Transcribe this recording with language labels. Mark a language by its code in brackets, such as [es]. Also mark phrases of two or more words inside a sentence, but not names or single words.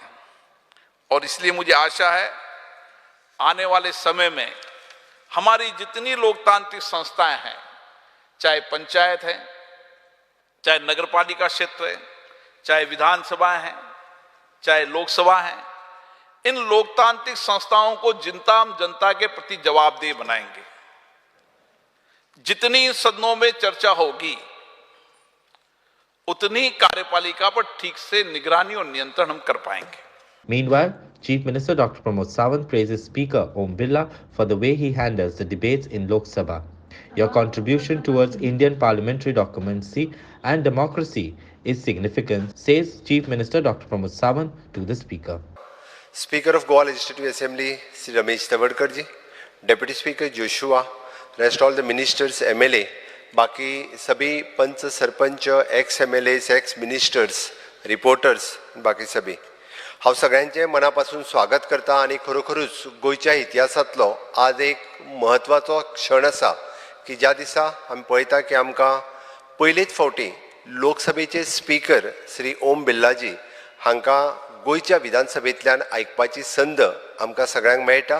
[hi] और इसलिए मुझे आशा है आने वाले समय में हमारी जितनी लोकतांत्रिक संस्थाएं हैं, चाहे पंचायत है, चाहे नगरपालिका क्षेत्र है, चाहे विधानसभाएं हैं, चाहे लोकसभा है, इन लोकतांत्रिक संस्थाओं को जनता के प्रति जवाबदेह बनाएंगे। जितनी सदनों में चर्चा होगी, उतनी कार्यपालिका पर ठीक से निगरानी और नियंत्रण हम कर पाएंगे। [en] Meanwhile, Chief Minister Dr. Pramod Sawant praises Speaker Om Birla for the way he handles the debates in Lok Sabha. Your contribution towards Indian parliamentary democracy and democracy is significant, says Chief Minister Dr. Pramod Sawant to the Speaker. Speaker of Goa Legislative Assembly, Sri Ramesh Tavadkar ji, Deputy Speaker Joshua, rest all the ministers, [kok] MLA, [hi] बाकी सभी [kok] पंच, सरपंच, [en] ex MLAs, ex ministers, reporters, [hi] बाकी सभी [kok] हांव सगळ्यांचे मनापासून स्वागत करता। आणि खरोखरूच गोंयच्या इतिहासांतलो आज एक महत्वाचो क्षण आसा की ज्या दिसा आमी पळयता की आमकां पयलेच फावटी लोकसभेचे स्पीकर श्री ओम बिर्लाजी हांकां गोंयच्या विधानसभेंतल्यान आयकपाची संद आमकां सगळ्यांक मेळटा।